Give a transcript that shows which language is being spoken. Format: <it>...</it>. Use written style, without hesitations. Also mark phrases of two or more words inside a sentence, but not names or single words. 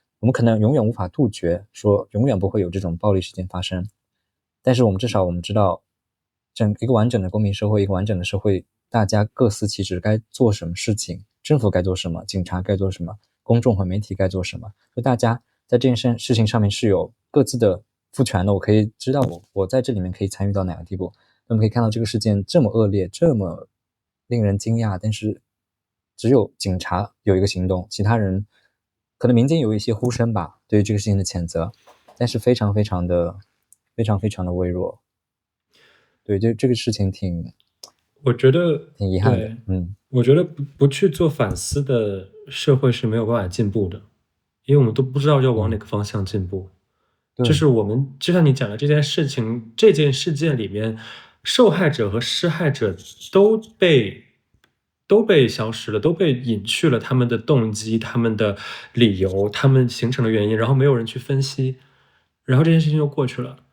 <zh>我們可能永遠無法杜絕說永遠不會有這種暴力事件發生，但是至少我們知道一個完整的公民社會，一個完整的社會，大家各司其職，該做什麼事情，政府該做什麼，警察該做什麼，公眾和媒體該做什麼，就大家在這件事情上面是有各自的賦權的。我可以知道我在這裡面可以參與到哪個地步。那麼可以看到這個事件這麼惡劣，這麼令人驚訝，但是只有警察有一個行動，其他人可能民間有一些呼聲吧，對於這個事情的譴責，但是非常非常的微弱。對，就這個事情我覺得挺遺憾的。我覺得不去做反思的社會是沒有辦法進步的，因為我們都不知道要往哪個方向進步。就是我們就像你講的這件事情，這件事件裡面，受害者和施害者都被消失了，都被隱去了他們的動機、他們的理由、他們形成的原因，然後沒有人去分析，然後這件事情就過去了。</zh>